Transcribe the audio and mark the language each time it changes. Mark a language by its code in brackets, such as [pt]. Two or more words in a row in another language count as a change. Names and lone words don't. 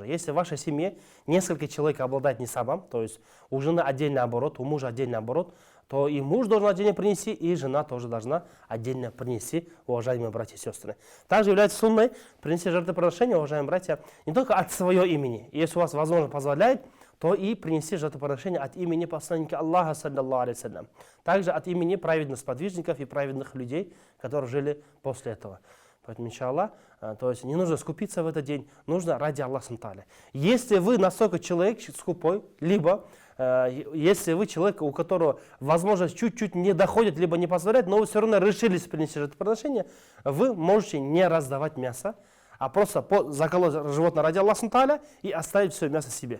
[ru] Если в вашей семье несколько человек обладает нисабом, то есть у жены отдельный оборот, у мужа отдельный оборот, то и муж должен отдельно принести, и жена тоже должна отдельно принести, уважаемые братья и сестры. Также является сунной принести жертвоприношение, уважаемые братья, не только от своего имени. Если у вас возможность позволяет, то и принести жертвоприношение от имени посланника Аллаха, [ar] صلى الله عليه وسلم. [ru] Также от имени праведных сподвижников и праведных людей, которые жили после этого. Поэтому, иншаллах, то есть не нужно скупиться в этот день, нужно ради Аллаха Субтитры. Если вы настолько человек скупой, либо если вы человек, у которого возможность чуть-чуть не доходит, либо не позволяет, но вы все равно решились принести жертвоприношение, вы можете не раздавать мясо, а просто заколоть животное ради Аллаха Субтитры и оставить все мясо себе.